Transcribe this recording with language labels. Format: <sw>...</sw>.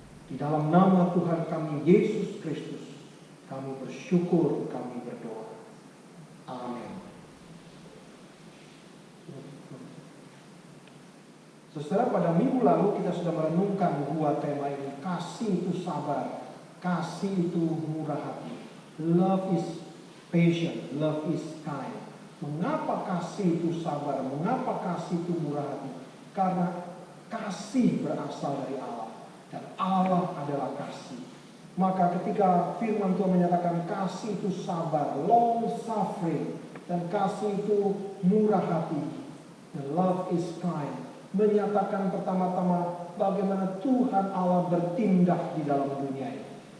<id>Di dalam nama Tuhan kami Yesus Kristus, kami bersyukur, kami berdoa. Amin. Saudara, pada minggu lalu kita sudah merenungkan dua tema ini. Kasih itu sabar, kasih itu murah hati.</id> <en>Love is patient, love is kind.</en> <id>Mengapa kasih itu sabar? Mengapa kasih itu murah hati? Karena kasih berasal dari Allah, dan Allah adalah kasih. Maka ketika firman Tuhan menyatakan kasih itu sabar,</id> <en>long suffering,</en> <id>dan kasih itu murah hati,</id> <en>and love is kind,</en> <id>menyatakan pertama-tama bagaimana Tuhan Allah bertindak di dalam dunia ini.</id>